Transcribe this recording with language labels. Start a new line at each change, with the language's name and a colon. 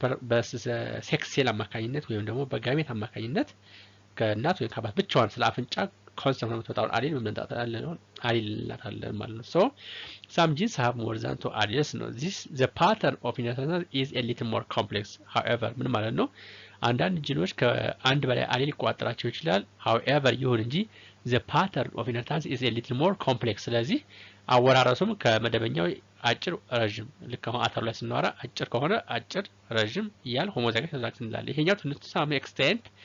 Amharic: በሴክስ ሴል አማካኝነት ወይም ደግሞ በጋሜት አማካኝነት ከእናት ወይም ከአባት ብቻዋን ስለ አፍንጫ ኮንሰፕት ነው የምትወጣውን አሌል እንጠራለን ማለት ነው። ሶ
English: some genes have more than two alleles
Amharic: ነው።
English: the pattern of inheritance is a little more complex.
Amharic: however ምን ማለት ነው? አንዳንድ ጂኖች ከአንድ በላይ አሌል ሊቆጣጠራቸው ይችላል። however ይሁን እንጂ
English: the pattern of inheritance is a little more complex.
Amharic: ስለዚህ አወራረሱም ከመደበኛው አጭር ረጅም ልክ አሁን አተር ላይ ስናወራ አጭር ከሆነ አጭር ረጅም እያል ሆሞዛይገስ ሄትሮዛይገስ እንላለን። ይሄኛው ትንሽ
English: ሳም ኤክስቴንት